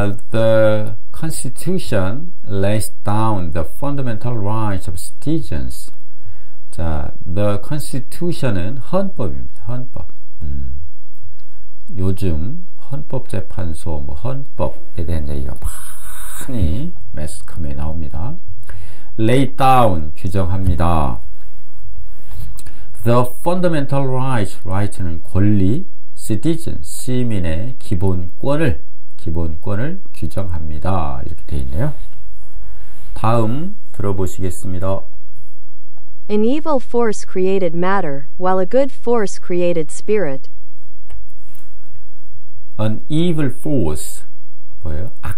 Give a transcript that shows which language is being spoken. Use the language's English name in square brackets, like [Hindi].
[English] The Constitution lays down the fundamental rights of citizens. [Korean] 자, the Constitution은 헌법입니다. 헌법. 요즘 헌법재판소, 헌법에 대한 얘기가 많이 매스컴에 나옵니다. Lay down, 규정합니다. [English] The fundamental rights [Korean] 는 권리, citizen, 시민의 기본권을 규정합니다. 이렇게 되어 있네요. 다음 들어보시겠습니다. [English] An evil force created matter, while a good force created spirit. An evil force, [Korean] 뭐예요?